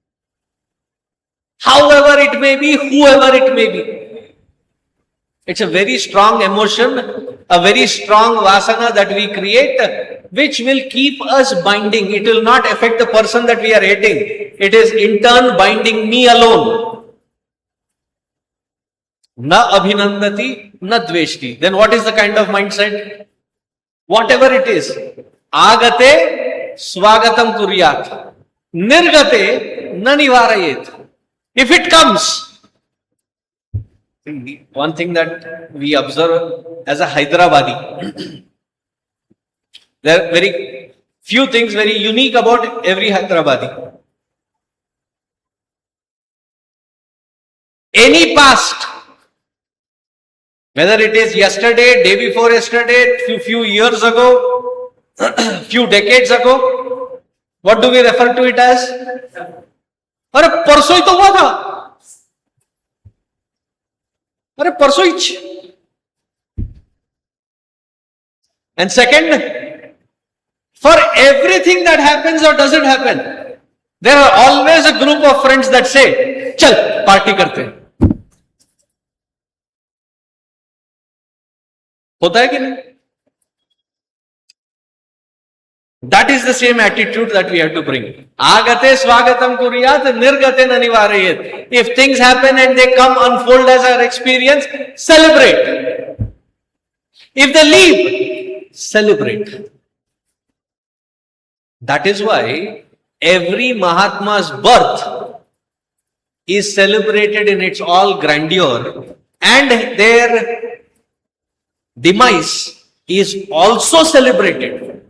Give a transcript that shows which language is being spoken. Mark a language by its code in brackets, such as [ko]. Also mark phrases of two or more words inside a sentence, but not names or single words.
[en] However it may be, whoever it may be. It's a very strong emotion, a very strong vasana that we create, which will keep us binding. It will not affect the person that we are hating. It is in turn binding me alone. [sa] न अभिनन्दति, न द्वेष्टि. [en] Then what is the kind of mindset? Whatever it is. [sa] आगते स्वागतं कुर्यात्. निर्गते न निवारयेत्. [en] If it comes, one thing that we observe as a Hyderabadi, there are very few things very unique about every Hyderabadi. Any past, whether it is yesterday, day before yesterday, few years ago, few decades ago, what do we refer to it as? [hi] अरे परसों ही तो हुआ था, अरे परसों ही. [en] And second, for everything that happens or doesn't happen, there are always a group of friends that say, [hi] चल पार्टी करते हैं. होता है कि नहीं? [en] That is the same attitude that we have to bring. [sa] आगते स्वागतं कुर्यात्, निर्गते न निवारयेत्. [en] If things happen and they come unfold as our experience, celebrate. If they leave, celebrate. That is why every Mahatma's birth is celebrated in its all grandeur, and their demise is also celebrated.